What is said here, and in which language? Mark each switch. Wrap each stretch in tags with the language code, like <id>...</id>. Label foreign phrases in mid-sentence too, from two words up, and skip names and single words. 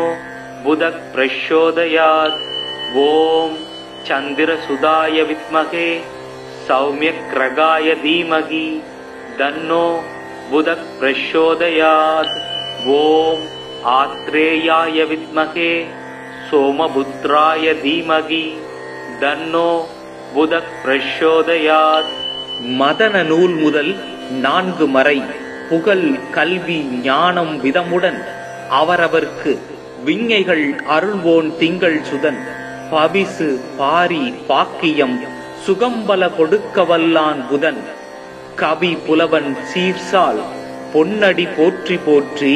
<sa>बुध प्रचोदयात् ओम चंद्रसुधाय विद्महे सौम्यग्रहाय धीमहि तन्नो बुध प्रचोदयात् ओम आत्रेयाय विद्महे सोमपुत्राय धीमहि तन्नो बुध प्रचोदयात्.</sa> <ta>மதன நூல் முதல் 4 மறை புகழ் கல்வி ஞானம் விதமுடன் அவரவர்க்கு விஞ்ஞைகள் அருள்வோன் திங்கள் சுதன் பவிசு பாரி பாக்கியம் சுகம்பல கொடுக்க வல்லான் புதன் கவி புலவன் சீர்சால் பொன்னடி போற்றி போற்றி.</ta>